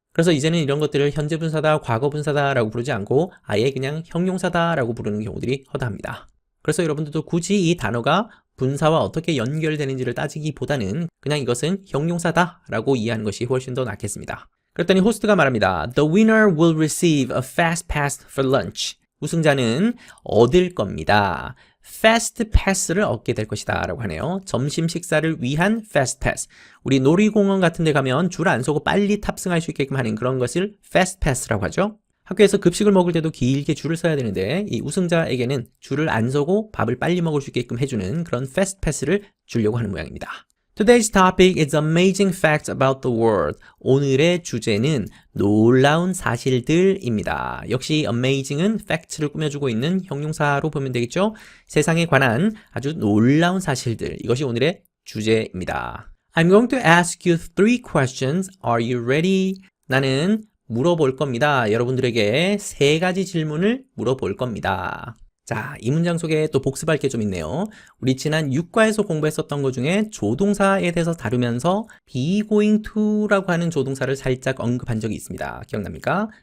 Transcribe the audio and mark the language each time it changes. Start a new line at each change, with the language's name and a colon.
Korean: 그래서 이제는 이런 것들을 현재 분사다, 과거 분사다 라고 부르지 않고 아예 그냥 형용사다 라고 부르는 경우들이 허다합니다. 그래서 여러분들도 굳이 이 단어가 분사와 어떻게 연결되는지를 따지기보다는 그냥 이것은 형용사다 라고 이해하는 것이 훨씬 더 낫겠습니다. 그랬더니 호스트가 말합니다.
English: The winner will receive a fast pass for lunch.
Korean: 우승자는 얻을 겁니다. fast pass를 얻게 될 것이다 라고 하네요. 점심 식사를 위한 fast pass. 우리 놀이공원 같은 데 가면 줄 안 서고 빨리 탑승할 수 있게끔 하는 그런 것을 fast pass라고 하죠. 학교에서 급식을 먹을 때도 길게 줄을 서야 되는데 이 우승자에게는 줄을 안 서고 밥을 빨리 먹을 수 있게끔 해주는 그런 fast pass를 주려고 하는 모양입니다.
English: Today's topic is amazing facts about the world.
Korean: 오늘의 주제는 놀라운 사실들입니다. 역시 amazing은 facts를 꾸며주고 있는 형용사로 보면 되겠죠? 세상에 관한 아주 놀라운 사실들. 이것이 오늘의 주제입니다.
English: I'm going to ask you 3 questions. Are you ready?
Korean: 나는 물어볼 겁니다. 여러분들에게 3가지 질문을 물어볼 겁니다. 자, 이 문장 속에 또 복습할 게 좀 있네요. 우리 지난 6과에서 공부했었던 것 중에 조동사에 대해서 다루면서 be going to라고 하는 조동사를 살짝 언급한 적이 있습니다. 기억납니까?